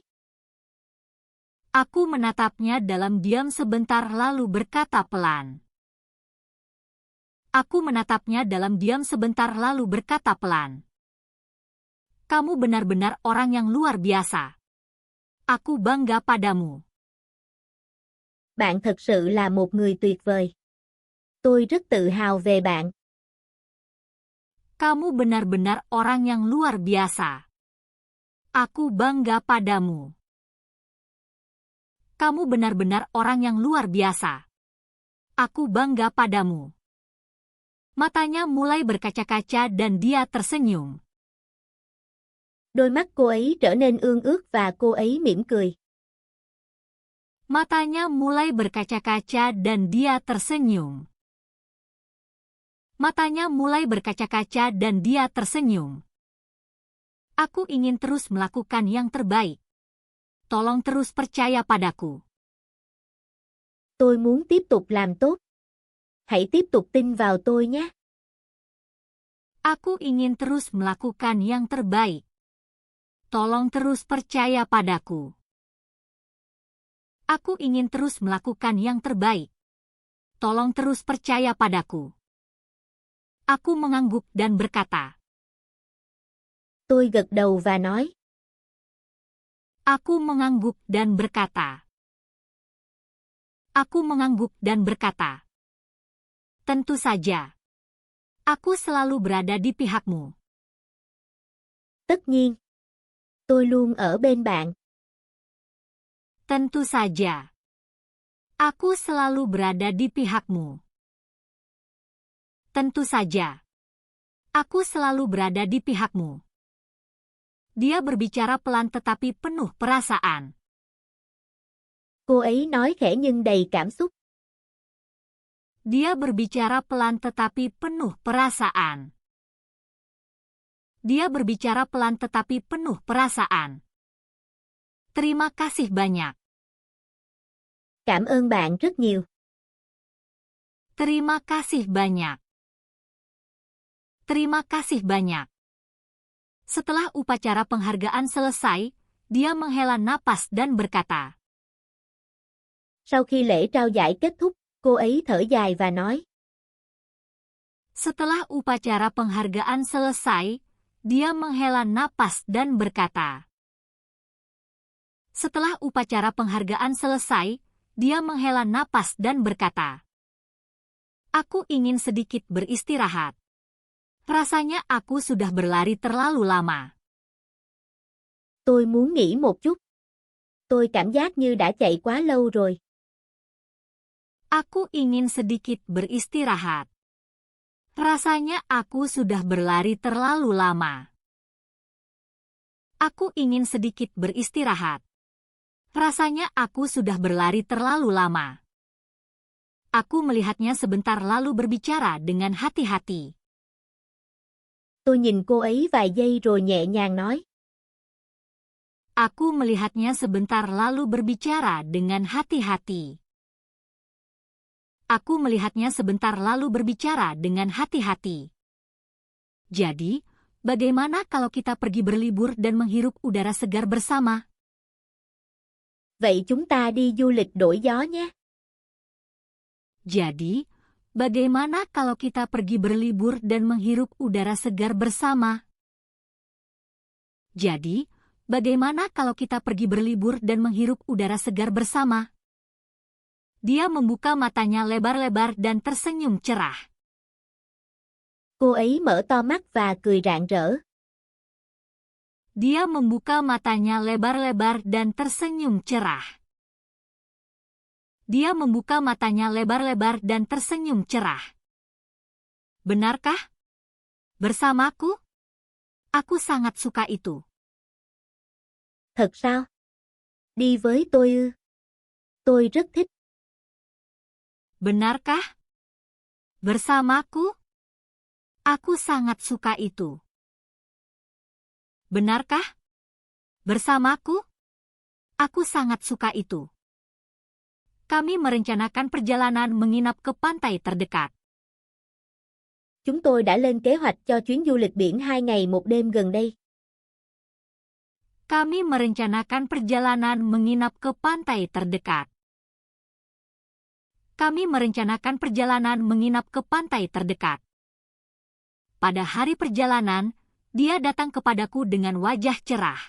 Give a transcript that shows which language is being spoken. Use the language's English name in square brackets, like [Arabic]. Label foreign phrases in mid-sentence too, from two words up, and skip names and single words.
[Indonesian] Aku menatapnya dalam diam sebentar lalu berkata pelan. Aku menatapnya dalam diam sebentar lalu berkata pelan. Kamu benar-benar orang yang luar biasa. Aku bangga padamu. [Vietnamese] Bạn thật sự là một người tuyệt vời. Tôi rất tự hào về bạn. [Indonesian] Kamu benar-benar orang yang luar biasa. Aku bangga padamu. Kamu benar-benar orang yang luar biasa. Aku bangga padamu. Matanya mulai berkaca-kaca dan dia tersenyum. [Vietnamese] Đôi mắt cô ấy trở nên ương ướt và cô ấy mỉm cười. [Indonesian] Matanya mulai berkaca-kaca dan dia tersenyum. Matanya mulai berkaca-kaca dan dia tersenyum. Aku ingin terus melakukan yang terbaik. Tolong terus percaya padaku. [Vietnamese] Tôi muốn tiếp tục làm tốt. Hãy tiếp tục tin vào tôi nhé. [Indonesian] Aku ingin terus melakukan yang terbaik. Tolong terus percaya padaku. Aku ingin terus melakukan yang terbaik. Tolong terus percaya padaku. Aku mengangguk dan berkata. [Vietnamese] Tôi gật đầu và nói. [Indonesian] Aku mengangguk dan berkata. Aku mengangguk dan berkata. Tentu saja. Aku selalu berada di pihakmu. [Vietnamese] Tất nhiên. Tôi luôn ở bên bạn. [Indonesian] Tentu saja. Aku selalu berada di pihakmu. Tentu saja. Aku selalu berada di pihakmu. Dia berbicara pelan tetapi penuh perasaan. [Vietnamese] Cô ấy nói khẽ nhưng đầy cảm xúc. [Indonesian] Dia berbicara pelan tetapi penuh perasaan. Dia berbicara pelan tetapi penuh perasaan. Terima kasih banyak. [Vietnamese] Cảm ơn bạn rất nhiều. [Indonesian] Terima kasih banyak. Terima kasih banyak. Setelah upacara penghargaan selesai, dia menghela napas dan berkata. [Vietnamese] Sau khi lễ trao giải kết thúc, cô ấy thở dài và nói. [Indonesian] Setelah upacara penghargaan selesai, dia menghela napas dan berkata. Setelah upacara penghargaan selesai, dia menghela napas dan berkata. Aku ingin sedikit beristirahat. Rasanya aku sudah berlari terlalu lama. [Vietnamese] Tôi muốn nghỉ một chút. Tôi cảm giác như đã chạy quá lâu rồi. [Indonesian] Aku ingin sedikit beristirahat. Rasanya aku sudah berlari terlalu lama. Aku ingin sedikit beristirahat. Rasanya aku sudah berlari terlalu lama. Aku melihatnya sebentar lalu berbicara dengan hati-hati. [Vietnamese] Tôi nhìn cô ấy vài giây rồi nhẹ nhàng nói. [Indonesian] Aku melihatnya sebentar lalu berbicara dengan hati-hati. Aku melihatnya sebentar lalu berbicara dengan hati-hati. Jadi, bagaimana kalau kita pergi berlibur dan menghirup udara segar bersama? [Vietnamese] Vậy chúng ta đi du lịch đổi gió nhé. [Indonesian] Jadi, bagaimana kalau kita pergi berlibur dan menghirup udara segar bersama? Jadi, bagaimana kalau kita pergi berlibur dan menghirup udara segar bersama? Dia membuka matanya lebar-lebar dan tersenyum cerah. [Vietnamese] Cô ấy mở to mắt và cười rạng rỡ. [Indonesian] Dia membuka matanya lebar-lebar dan tersenyum cerah. Dia membuka matanya lebar-lebar dan tersenyum cerah. Benarkah? Bersamaku? Aku sangat suka itu. [Vietnamese] Thật sao? Đi với tôi ư? Tôi rất thích. [Indonesian] Benarkah? Bersamaku? Aku sangat suka itu. Benarkah? Bersamaku? Aku sangat suka itu. Kami merencanakan perjalanan menginap ke pantai terdekat. [Vietnamese] Chúng tôi đã lên kế hoạch cho chuyến du lịch biển 2 ngày 1 đêm gần đây. [Indonesian] Kami merencanakan perjalanan menginap ke pantai terdekat. Kami merencanakan perjalanan menginap ke pantai terdekat. Pada hari perjalanan, dia datang kepadaku dengan wajah cerah.